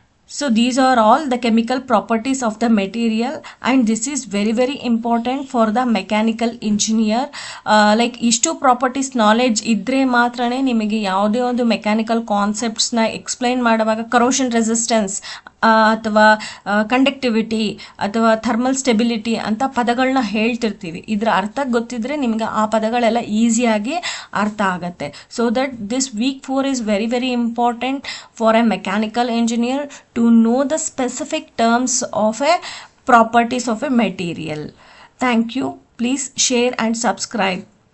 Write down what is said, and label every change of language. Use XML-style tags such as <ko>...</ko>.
<en>So these are all the chemical properties of the material, and this is very very important for the mechanical engineer.</en> <kn>Like ಇಷ್ಟು properties knowledge ಇದ್ದರೆ ಮಾತ್ರನೇ ನಿಮಗೆ ಯಾವುದೇ ಒಂದು mechanical ಕಾನ್ಸೆಪ್ಟ್ಸ್ನ explain ಮಾಡುವಾಗ corrosion resistance ಅಥವಾ conductivity ಅಥವಾ thermal stability ಅಂತ ಪದಗಳನ್ನ ಹೇಳ್ತಿರ್ತೀವಿ. ಇದರ ಅರ್ಥ ಗೊತ್ತಿದ್ರೆ ನಿಮಗೆ ಆ ಪದಗಳೆಲ್ಲ ಈಸಿಯಾಗಿ ಅರ್ಥ ಆಗುತ್ತೆ.</kn> <en>So that this week 4 is very very important for a mechanical engineer to know the specific terms of a properties of a material. Thank you. Please share and subscribe.</en>